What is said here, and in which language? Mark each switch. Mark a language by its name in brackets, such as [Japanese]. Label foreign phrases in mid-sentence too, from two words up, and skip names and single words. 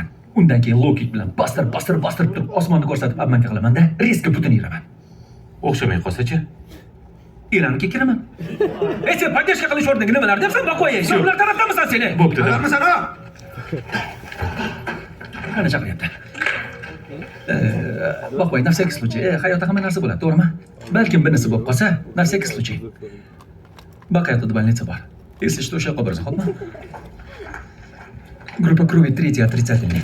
[Uzbek] Undan keyin low kick bilan bostirib turib, osmonni ko'rsatib obmanka qilaman-da, резко butun yiraman. O'xshamay qolsa-chi? Eranimga kiraman. Ey, sen podдержка qilish o'rniga nimalar deyapsan, boqvoy? Sen ular tarafdamisan seni? Bo'pti. Qararmisan ha? Qani chaqiryapti. Boqvoy, [Russian] на всякий случай, [Uzbek] hayotda hamma narsa bo'ladi, to'g'rimi? Balkim bir narsa bo'lib qolsa, [Russian] на всякий случай. Baqayotda больница bor. Если что, [Uzbek] o'sha yoqqa borsa, xo'pmi? [Russian] Группа крови 3 отрицательный.